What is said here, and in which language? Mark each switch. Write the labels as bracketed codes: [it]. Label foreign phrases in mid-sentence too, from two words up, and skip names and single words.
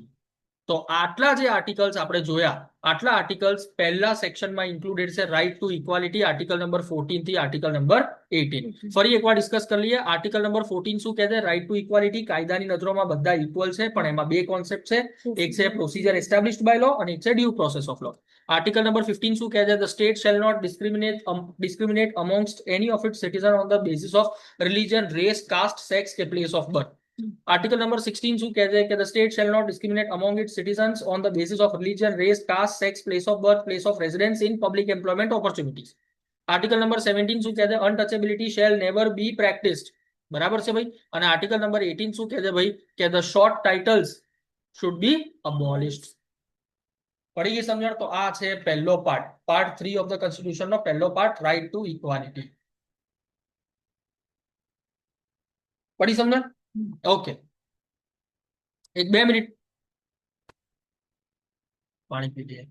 [gu] તો આટલા જે આર્ટિકલ્સ આપણે જોયા, આટલા આર્ટિકલ્સ પહેલા સેક્શનમાં ઇન્ક્લુડેડ છે, [en] Right to Equality, Article number 14 [gu] થી [en] Article number 18. [gu] ફરી એકવાર ડિસ્કસ કરી લઈએ. [en] Article number 14 [gu] શું કહે છે? [en] Right to Equality, [gu] કાયદાની નજરોમાં બધા ઇક્વલ છે, પણ એમાં બે કોન્સેપ્ટ છે, એક છે [en] procedure established by law [gu] અને એક છે [en] due process of law. Article number 15 [gu] શું કહે છે? [en] The state shall not discriminate amongst any of its citizens on the basis of religion, race, caste, sex કે place of birth. Article number 16 [gu] શું કહે છે કે [en] the state shall not discriminate among its citizens on the basis of religion, race, caste, sex, place of birth, place of residence in public employment opportunities. Article number 17 [gu] શું કહે છે? [en] untouchability shall never be practiced. [gu] બરાબર છે ભાઈ. અને [en] Article number 18 [gu] શું કહે છે ભાઈ? [en] કે the short titles should be abolished. [gu] પડી ગઈ સમજણ? તો આ છે પહેલો પાર્ટ, [en] Part 3 of the Constitution [gu] નો પહેલો પાર્ટ, [en] Right to Equality. [gu] પડી સમજણ? ઓકે, એક 2 મિનિટ પાણી પી લઈએ.